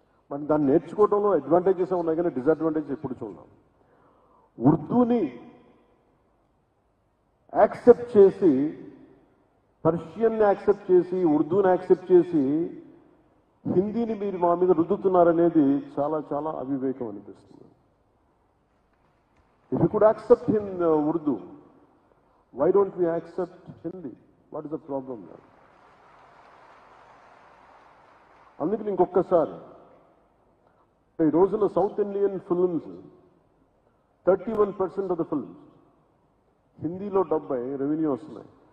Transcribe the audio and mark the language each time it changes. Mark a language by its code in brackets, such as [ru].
[te] మరి దాన్ని నేర్చుకోవడంలో అడ్వాంటేజెస్ ఉన్నాయి, కానీ డిసడ్వాంటేజెస్ ఎప్పుడు చూడాలి. ఉర్దూని యాక్సెప్ట్ చేసి, పర్షియన్ని యాక్సెప్ట్ చేసి, ఉర్దూని యాక్సెప్ట్ చేసి హిందీని మీరు మా మీద రుద్దుతున్నారనేది చాలా చాలా అవివేకం అనిపిస్తుంది. [en] If you could accept in Urdu, why don't we accept Hindi? What is the problem there? [te] అందుకని ఇంకొకసారి ఈ రోజున south Indian films 31% of the films హిందీలో 70 రెవెన్యూ వస్తున్నాయి.